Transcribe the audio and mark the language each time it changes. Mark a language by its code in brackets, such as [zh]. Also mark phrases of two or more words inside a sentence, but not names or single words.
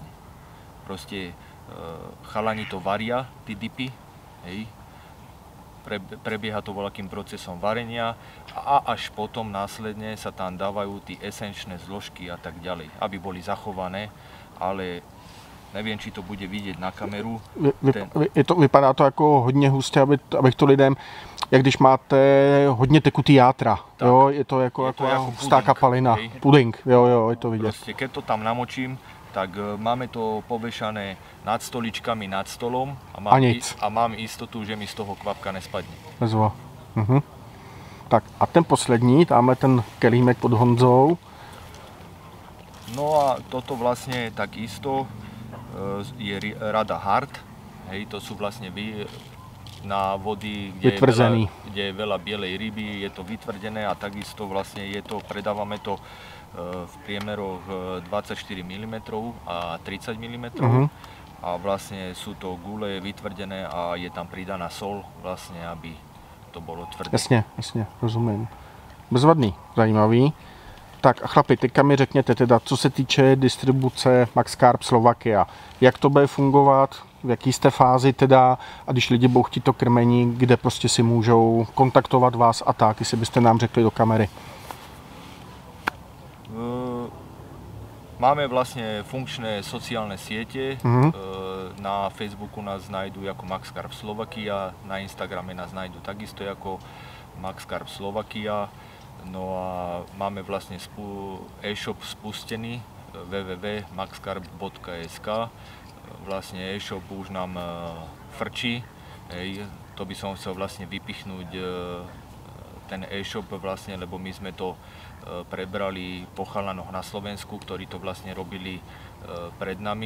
[sk] Proste chalani to varia, tí dipy, hej. Prebieha to voľakým procesom varenia a až potom následne sa tam dávajú tí esenčné zložky a tak ďalej, aby boli zachované, ale neviem, či to bude vidieť na kameru. [cs] Vypadá to jako hodně hustě, abych to lidem, jak když máte hodně tekutý játra, jo, je to jako hustá kapalina, puding, jo, je to vidět. [sk] Proste, keď to tam namočím, tak máme to povešané nad stoličkami, nad stolom a mám istotu, že mi z toho kvapka nespadne. [cs] Bezva. Tak a ten poslední, tamhle ten kelímek pod Honzou. [sk] No a toto vlastne takisto je rada hard, hej, to sú vlastne na vody, kde je veľa bielej ryby, je to vytvrdené a takisto vlastne predávame to v priemeroch 24 mm a 30 mm a vlastne sú to gule vytvrdené a je tam pridaná sol vlastne, aby to bolo tvrdé. [cs] Jasně, rozumím. Bezvadný, zajímavý. Tak a chlapi, teďka mi řekněte teda, co se týče distribuce Maxcarp Slovakia, jak to bude fungovat, v jaký jste fázi teda a když lidi budou chtít to krmení, kde prostě si můžou kontaktovat vás a tak, jestli byste nám řekli do kamery. [sk] Máme vlastne funkčné sociálne siete, na Facebooku nás nájdú ako Maxcarp Slovakia, na Instagrame nás nájdú takisto ako Maxcarp Slovakia, no a máme vlastne e-shop spustený www.maxcarp.sk, vlastne e-shop už nám frčí, to by som chcel vlastne vypichnúť ten e-shop vlastne, lebo my sme to prebrali po chalanoch na Slovensku, ktorí to vlastne robili pred nami.